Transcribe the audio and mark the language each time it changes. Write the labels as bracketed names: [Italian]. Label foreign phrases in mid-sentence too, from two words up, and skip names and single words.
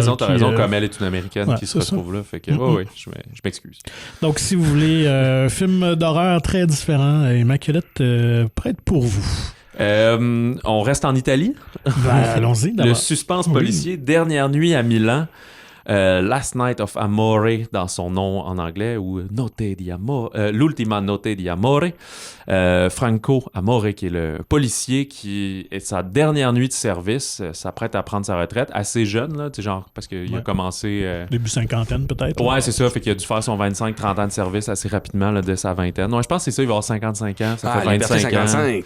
[French] T'as raison, comme elle est une Américaine qui se retrouve là, fait que je m'excuse. Donc, si vous voulez un film d'horreur très différent, Immaculate pourrait être pour vous. On reste en Italie. Allons-y. Le suspense policier, Dernière nuit à Milan. Last Night of Amore dans son nom en anglais, ou Notte di Amore, l'Ultima Notte di Amore. Franco Amore, qui est le policier qui est sa dernière nuit de service, s'apprête à prendre sa retraite, assez jeune, là, genre, parce qu'il a commencé... Début cinquantaine, peut-être. Ouais, c'est ça, fait qu'il a dû faire son 25-30 ans de service assez rapidement, là, dès sa vingtaine. Non, je pense que c'est ça, il va avoir 55 ans, ça fait 25 55.